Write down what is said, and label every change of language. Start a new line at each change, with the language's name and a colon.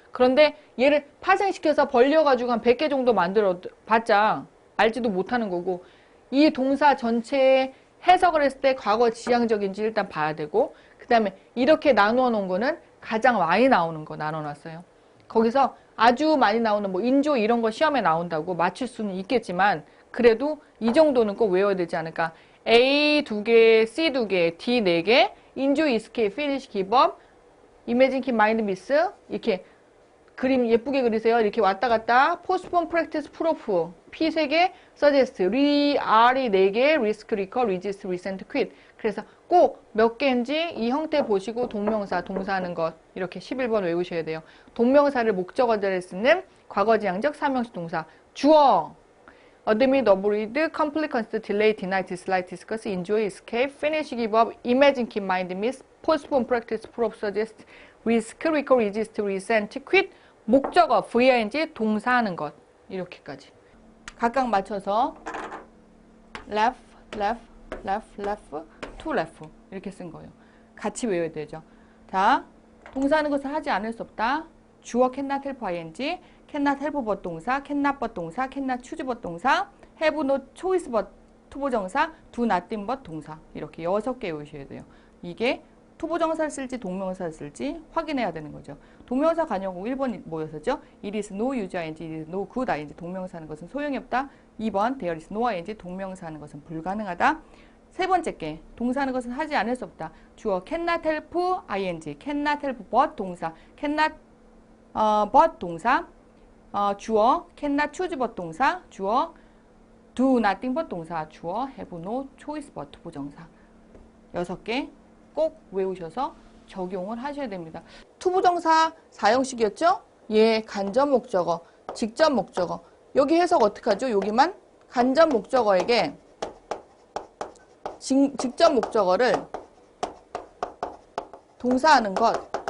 Korean: 그런데 얘를 파생시켜서 벌려가지고 한 100개 정도 만들어 봤자 알지도 못하는 거고 이 동사 전체에 해석을 했을 때 과거 지향적인지 일단 봐야 되고 그 다음에 이렇게 나누어 놓은 거는 가장 많이 나오는 거 나눠놨어요. 거기서 아주 많이 나오는 뭐 인조 이런 거 시험에 나온다고 맞출 수는 있겠지만 그래도 이 정도는 꼭 외워야 되지 않을까.
English: A 2개, C 2개, D 4개, enjoy, escape, finish, give up, imagine, keep, mind, miss
Korean: 이렇게 그림 예쁘게 그리세요. 이렇게 왔다 갔다 postpone, practice, proof P 3개, suggest, R이 4개,
English: risk, recall, resist, resent, quit
Korean: 그래서 꼭 몇 개인지 이 형태 보시고 동명사, 동사하는 것 이렇게 11번 외우셔야 돼요. 동명사를 목적어 자리에 쓰는 과거지향적 삼형식 동사 주어
English: admit, avoid, complete, consider, delay, deny, dislike, discuss, enjoy, escape, finish, give up, imagine, keep, mind, miss, postpone, practice, prove, suggest, risk, recall, resist, resent, quit
Korean: 목적어, VING, 동사하는 것 이렇게까지 각각 맞춰서
English: left, left, left, left, to left
Korean: 이렇게 쓴 거예요. 같이 외워야 되죠. 자, 동사하는 것을 하지 않을 수 없다.
English: 주어 cannot help ing, cannot help but 동사, cannot but 동사, cannot choose but 동사, have no choice but 투부정사, do nothing but 동사
Korean: 이렇게 6개 외우셔야 돼요. 이게 투부정사를 쓸지 동명사를 쓸지 확인해야 되는 거죠. 동명사 관용구 1번 뭐였었죠?
English: It is no use ing, it is no good ing
Korean: 동명사하는 것은 소용이 없다. 2번 there is no ing 동명사하는 것은 불가능하다. 세 번째 게 동사하는 것은 하지 않을 수 없다.
English: 주어 cannot help ing, cannot help but 동사, cannot but 동사, 주어 cannot choose but 동사, 주어 do nothing but 동사, 주어 have no choice but 부정사
Korean: 6개 꼭 외우셔서 적용을 하셔야 됩니다. 투부정사 4형식이었죠? 예, 간접 목적어, 직접 목적어. 여기 해석 어떻게 하죠? 여기만 간접 목적어에게 직접 목적어를 동사하는 것.